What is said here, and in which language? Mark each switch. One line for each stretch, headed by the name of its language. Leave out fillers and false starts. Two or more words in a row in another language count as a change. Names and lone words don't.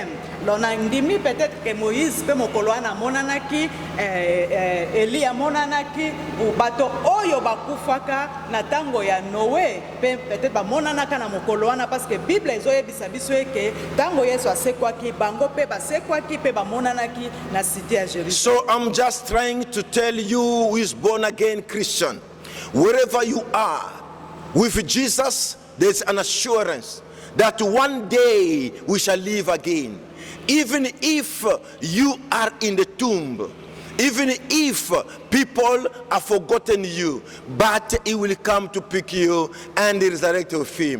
Lingala: Lona ndimi
French: peut-être que
Lingala: Moïse pe mokolo wana monanaki Elia monanaki bato oyo bakufaka na tango ya Noé pe peut-être ba monanaka na mokolo wana
French: parce que
Lingala: Bible ezoyebisa biso eke tango Yesu asekwaki bango pe basekwaki pe ba monanaki na cité ya Jérusalem.
English: So I'm just trying to tell you who is born again Christian, wherever you are with Jesus, there's an assurance that one day we shall live again. Even if you are in the tomb, even if people have forgotten you, but he will come to pick you and resurrect with him.